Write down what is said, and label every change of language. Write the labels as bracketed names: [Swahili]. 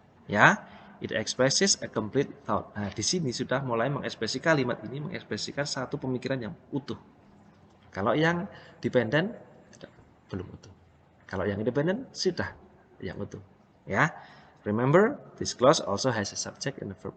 [English] Ya, it expresses a complete thought. [Indonesian] Nah, di sini sudah mulai mengekspresikan kalimat ini mengekspresikan satu pemikiran yang utuh. Kalau yang dependent belum utuh. Kalau yang independent sudah yang utuh. Ya. [English] Remember, this clause also has a subject and a verb.